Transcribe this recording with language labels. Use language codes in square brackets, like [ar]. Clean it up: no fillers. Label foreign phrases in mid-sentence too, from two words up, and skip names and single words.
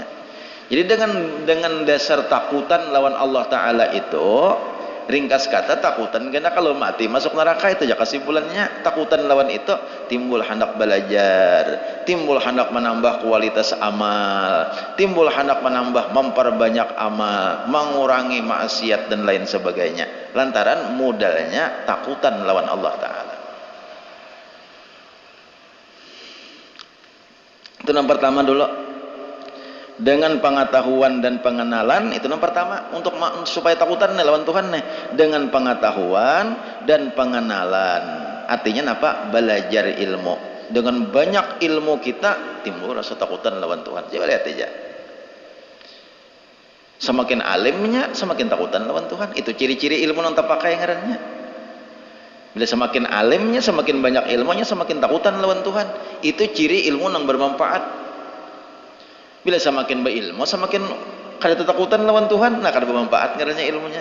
[id] Jadi dengan dasar takutan lawan Allah Ta'ala itu, ringkas kata takutan karena kalau mati masuk neraka itu ya kesimpulannya. Takutan lawan itu timbul hendak belajar, timbul hendak menambah kualitas amal, timbul hendak menambah memperbanyak amal, mengurangi maksiat dan lain sebagainya. Lantaran modalnya takutan lawan Allah Ta'ala. Itu yang pertama dulu. Dengan pengetahuan dan pengenalan itu yang pertama untuk supaya takutan nih lawan Tuhan nih, dengan pengetahuan dan pengenalan. Artinya apa? Belajar ilmu. Dengan banyak ilmu kita timbul rasa takutan lawan Tuhan. Coba lihat aja. Semakin alimnya semakin takutan lawan Tuhan. Itu ciri-ciri ilmu yang terpakai ngarannya. Bila semakin alimnya semakin banyak ilmunya semakin takutan lawan Tuhan. Itu ciri ilmu yang bermanfaat. Bila semakin berilmu semakin kada ketakutan lawan Tuhan, nah kada bermanfaat ngarannya ilmunya.